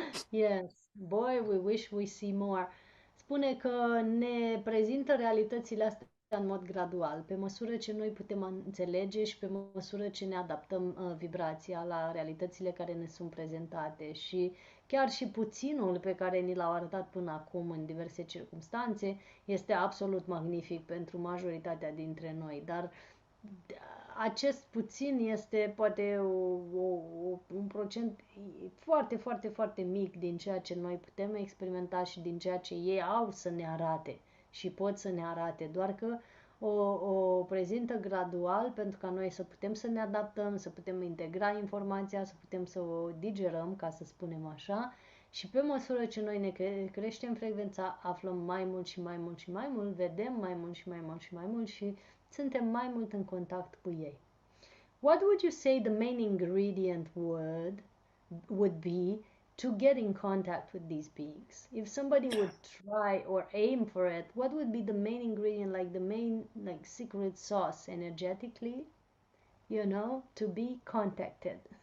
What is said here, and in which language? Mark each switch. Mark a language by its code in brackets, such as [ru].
[en] Yes, boy, we wish we see more. [ro] Spune că ne prezintă realitățile astea în mod gradual, pe măsură ce noi putem înțelege și pe măsură ce ne adaptăm vibrația la realitățile care ne sunt prezentate. Și chiar și puținul pe care ni l-au arătat până acum în diverse circunstanțe este absolut magnific pentru majoritatea dintre noi, dar acest puțin este poate un procent foarte, foarte, foarte mic din ceea ce noi putem experimenta și din ceea ce ei au să ne arate și pot să ne arate, doar că o prezintă gradual pentru ca noi să putem să ne adaptăm, să putem integra informația, să putem să o digerăm, ca să spunem așa, și pe măsură ce noi ne creștem frecvența, aflăm mai mult și mai mult și mai mult, vedem mai mult și mai mult și mai mult și suntem mai mult în contact cu ei. [en] What would you say the main ingredient would be to get in contact with these beings? If somebody would try or aim for it, what would be the main ingredient, like the main secret sauce energetically, to be contacted?